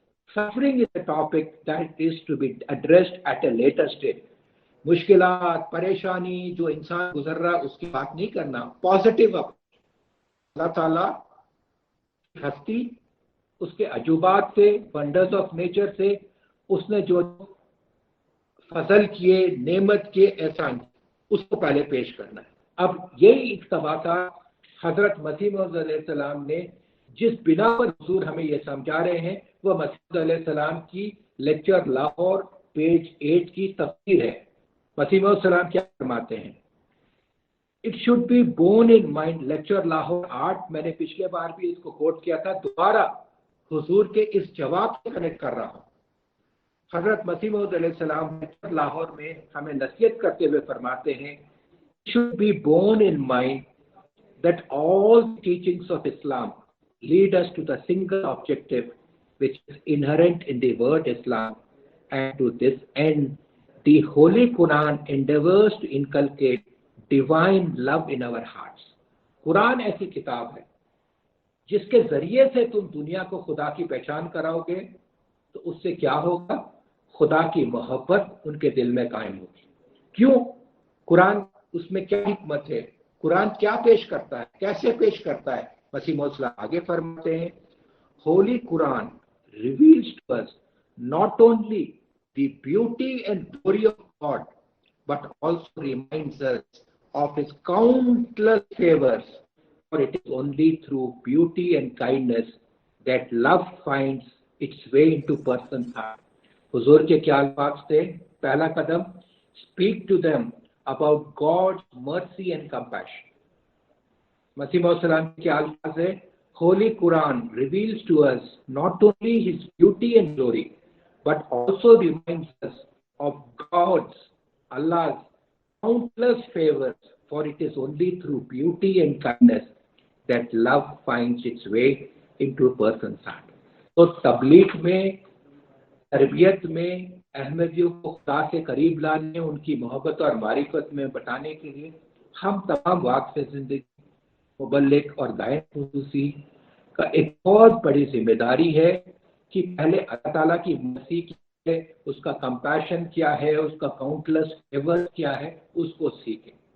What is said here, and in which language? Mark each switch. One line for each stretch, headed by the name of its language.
English: Suffering is a topic that is to be addressed at a later stage.
Urdu: مشکلات، پریشانی جو انسان گزر رہا ہے اس کی بات نہیں کرنا، پازیٹیو. اللہ تعالیٰ ہستی، اس کے عجوبات سے، ونڈرز آف نیچر سے، اس نے جو فضل کیے، نعمت کے احسان، اس کو پہلے پیش کرنا ہے. اب یہی اقتباسات حضرت مسیح موعود علیہ السلام نے جس بنا پر حضور ہمیں یہ سمجھا رہے ہیں وہ مسیح علیہ السلام کی لیکچر لاہور پیج 8 کی تفسیر ہے. مسیح موعود علیہ السلام کیا فرماتے ہیں؟ It should be born in mind. Lecture Lahore 8، میں نے پچھلے بار بھی اس کو کوٹ کیا تھا، دوبارہ حضور کے اس جواب سے کنیکٹ کر رہا ہوں. حضرت مسیح موعود علیہ السلام لیکچر لاہور میں ہمیں نصیحت کرتے ہوئے فرماتے ہیں
English: should be borne in mind that all teachings of Islam lead us to the single objective which is inherent in the word Islam, and to this end the Holy Quran endeavors to inculcate divine love in our hearts.
Urdu: قرآن ایسی کتاب ہے جس کے ذریعے سے تم دنیا کو خدا کی پہچان کراؤ گے تو اس سے کیا ہوگا؟ خدا کی محبت ان کے دل میں قائم ہوگی. کیوں؟ قرآن، اس میں کیا حکمت ہے؟ قرآن کیا پیش کرتا ہے، کیسے پیش کرتا ہے؟ مسیح موعود آگے فرماتے ہیں،
English: Holy Quran reveals to us not only the beauty and glory of God but also reminds us of his countless favors, for it is only through beauty and kindness that love finds its way into person's heart.
Urdu: حضور کے کیا الفاظ تھے؟ پہلا قدم،
English: speak to them about God's mercy and compassion. مسیح موعود صلی اللہ علیہ وسلم کے کیا الفاظ ہے؟ Holy Quran reveals to us not only his beauty and glory but also reminds us of God's, Allah's countless favors, for it is only through beauty and kindness that love finds its way into a person's heart.
Urdu: تو تبلیغ میں، تربیت میں، احمدیوں کو خدا سے قریب لانے، ان کی محبت اور معرفت میں بٹانے کے لیے ہم تمام واقف زندگی مبلغ اور داعی خصوصی کا ایک بہت بڑی ذمہ داری ہے کہ پہلے اللہ تعالیٰ کی مرسی کیا ہے، اس کا کمپیشن کیا ہے، اس کا کاؤنٹلس فیور کیا ہے، اس کو سیکھیں.